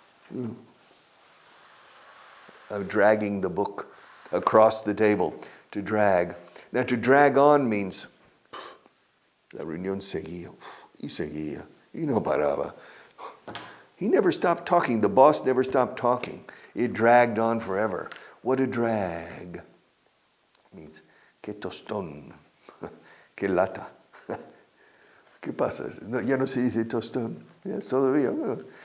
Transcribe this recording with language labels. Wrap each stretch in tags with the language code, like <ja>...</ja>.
<en>I'm dragging the book across the table. To drag. Now to drag on means</en> <es>la reunión seguía y seguía y no paraba.</es> <en>He never stopped talking. The boss never stopped talking. It dragged on forever. What a drag. Means</en> <es>que tostón. Que lata. ¿Qué pasa? No, ya no se dice tostón. Yes, todavía.</es>